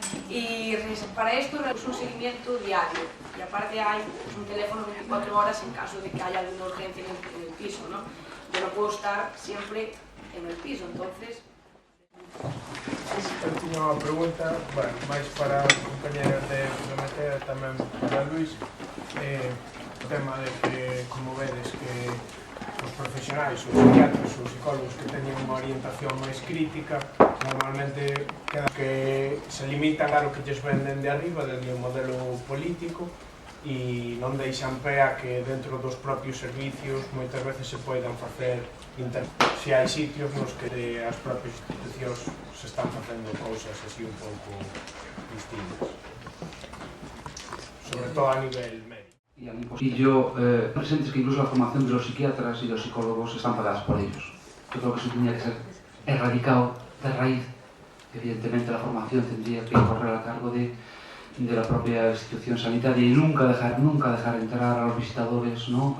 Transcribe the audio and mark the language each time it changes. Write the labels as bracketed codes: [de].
[es] Y para esto es un seguimiento diario y aparte hay un teléfono 24 horas en caso de que haya alguna urgencia en el piso, ¿no? Yo no puedo estar siempre en el piso, entonces... [gl] Eu tiña unha pregunta, bueno, máis para a compañera de Prometea, tamén para Luís. O tema de que, como vedes, que os profesionais, os psiquiatras, os psicólogos que teñen unha orientación máis crítica, normalmente queda que se limitan a lo que lles venden de arriba, desde o modelo político, e non deixan pé a que dentro dos propios servicios moitas veces se poidan facer se hai sitios nos que as propias institucións se están facendo cousas así un pouco distintas, sobre todo a nivel médico. [es] Y yo presentes que incluso la formación de los psiquiatras y los psicólogos están pagadas por ellos. Yo creo que eso tendría que ser erradicado de raíz. Evidentemente la formación tendría que correr a cargo de la propia institución sanitaria y nunca dejar entrar a los visitadores, ¿no?